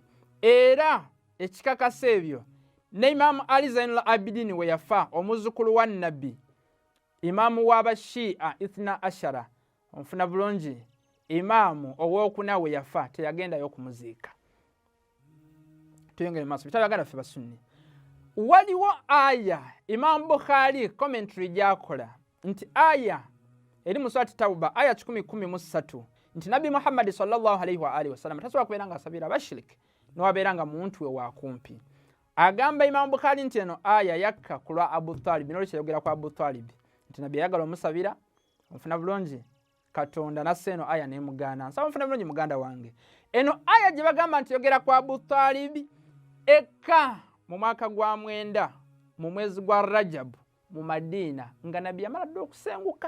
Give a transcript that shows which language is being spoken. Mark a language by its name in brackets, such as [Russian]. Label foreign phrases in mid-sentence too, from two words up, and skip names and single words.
[Ganda] Era ekikakasa ebyo ne Imam Ali Zainul Abidin we yafa omuzukulu wa Nabbi, Imamu w'Abashia Ithna Ashara, onfuna bulungi Imamu ow'okuna we yafa teyagendayo okumuziika. Tuyongere maaso bitabo byaganda ffe Basunni. Waliwo aya Imam Bukhari commentary gyakola nti aya eri mu Surati Tauba aya 10:13 nti Nabbi Muhammad [Arabic] صلى الله عليه وآله وسلم [Ganda] tasobola kubeera nga asabira abashiriki n'owabeera nga muntu we wakumpi. Agamba Imam Bukhari nti eno aya yakka ku lwa Abu Talib n'olwekyo yayogera ku Abu Talib nti Nabbi yayagala omusabira. Onfuna bulungi Katonda nasse eno aya nemugaana. Nsaba onfuna bulungi muganda wange. Eno aya gye bagamba nti yogera ku Abu Talib eka mu mwaka gwa 9 mu mwezi gwa Rajab mu Madina nga Nabbi yamala dda okusenguka.